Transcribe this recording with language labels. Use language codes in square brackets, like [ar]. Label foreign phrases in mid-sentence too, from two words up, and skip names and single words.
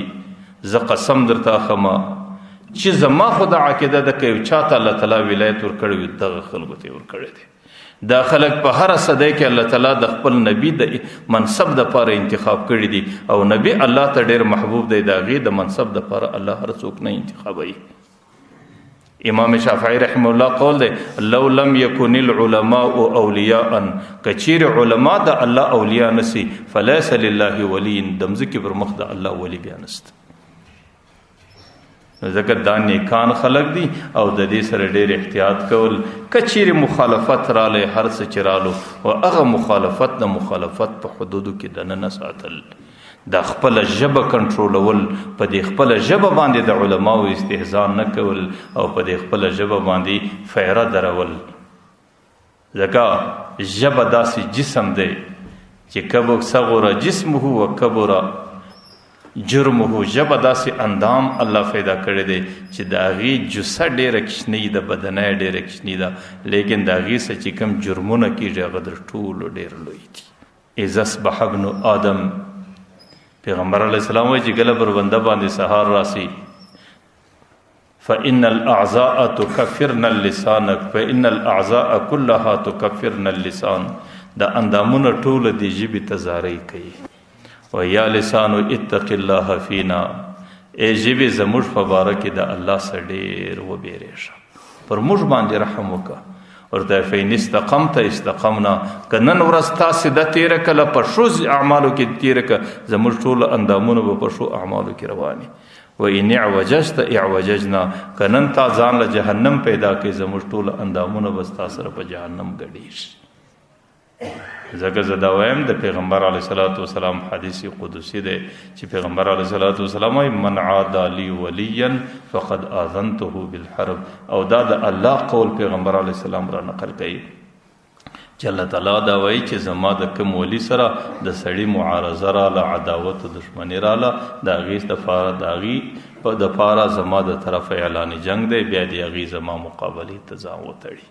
[ps] زه قسم درته اخمه چې زما خو د عقیده ده که یو چاته الله تعالی ولایت ورکړی وي، دغه خلکو ته یې ورکړی دی. دا خلک په هره صدۍ کې الله تعالی د خپل نبي د منصب دپاره انتخاب کړي دي، او نبي الله ته ډېر محبوب دی، د هغې د منصب دپاره الله هر څوک نه انتخابوي. امام شافعي رحمه الله قول دی [ar] لو لم يكن العلماء اولیاء، [ps] که چیرې علما د الله اولیاء نسی، [ar] فلیس لله ولی، [ps] د مځکې پر مخ د الله ولی بیا نسته. ځکه دا نیکان خلق دي، او د دې سره ډېر احتیاط کول. که چیرې مخالفت رالی، هر څه چې رالو، او هغه مخالفت د مخالفت په حدودو کې دننه ساتل، د خپله ژبه کنټرولول، په دې خپله ژبه باندې د علماو استهزاء نه کول، او په دې خپله ژبه باندې فیره درول. ځکه ژبه داسې جسم دی چې [ar] صغر جسمه و کبر جرمه، [ps] ژبه داسې اندام الله پیدا کړی دی چې د هغې جثه ډېره کوچنۍ ده، بدنۍ ډېره کوچنۍ ده، لیکن د هغې څه چې کوم جرمونه کېږي هغه د ټولو ډېر لوی دي. [ar] اذا اصبح ابن آدم، پیغمبر علیه السلام [ps] وایي چې کله پر بنده باندې سهار راسي [ar] فإن الأعضاء تكفرن اللسان، فإن الأعضاء كلها تكفرن اللسان، [ps] د اندامونه ټول د ژبې ته زارۍ کوي. [ar] و یا لسان اتق الله فینا، [ps] ای ژبې زموږ په باره کې د الله څخه ډېر وبېرېږه، پر موږ باندې رحم وکړه. ورته [ar] فإن استقمت استقمنا، [ps] که نن ورځ تا سیده تېره کړله په ښو اعمالو کې تېره کړه، زموږ ټول اندامونه به په ښو اعمالو کې رواني. [ar] و ان اعوججت اعوججنا، [ps] که نن تا ځان له جهنم پیدا کړې زموږ ټول اندامونه به ستا سره په جهنم ګډېږي. ځکه زه دا وایم د پیغمبر [ar] علیه صلات وسلام [ps] حدیث قدسی دی چې پیغمبر [ar] علیه صلات وسلام [ps] وایي [ar] من عادى لي ولیا فقد آذنته بالحرب، [ps] او دا د الله قول پیغمبر [ar] علیه السلام [ps] را نقل کوي چې الله تعالی دا وایي چې زما د کوم ولی سره د سړي معارضه راله، عداوت و دشمني راله، د هغې دپاره د هغې دپاره زما د طرفه اعلان جنگ دی، بیا د هغې زما مقابلې ته ځان وتړي.